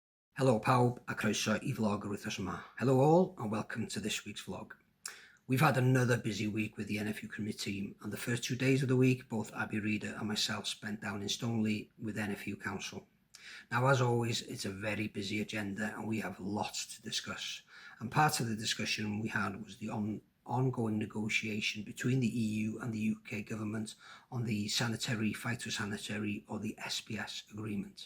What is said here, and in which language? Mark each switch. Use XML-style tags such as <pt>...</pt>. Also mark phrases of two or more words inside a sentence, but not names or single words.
<cy>Helo pawb a croeso I vlog yr wythnos yma.</cy> <en>Hello all and welcome to this week's vlog. We've had another busy week with the NFU Cymru team, and the first 2 days of the week both Abby Reader and myself spent down in Stoneleigh with NFU Council. Now, as always, it's a very busy agenda and we have lots to discuss, and part of the discussion we had was the ongoing negotiation between the EU and the UK government on the sanitary phytosanitary, or the SPS agreement.</en>